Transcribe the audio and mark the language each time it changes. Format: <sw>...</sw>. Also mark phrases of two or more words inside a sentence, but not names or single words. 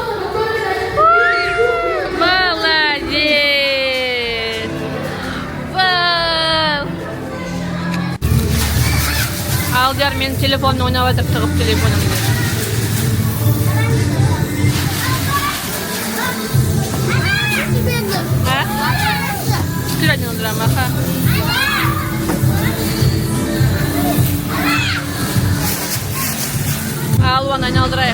<ru>Молодец! Вау!</ru> <kk>Алдияр менің телефонымды ойнап жатыр, тығып телефонымды.</kk> <ru>Скрывать надо, маха.</ru> <kk>Алуан айналдырайық.</kk>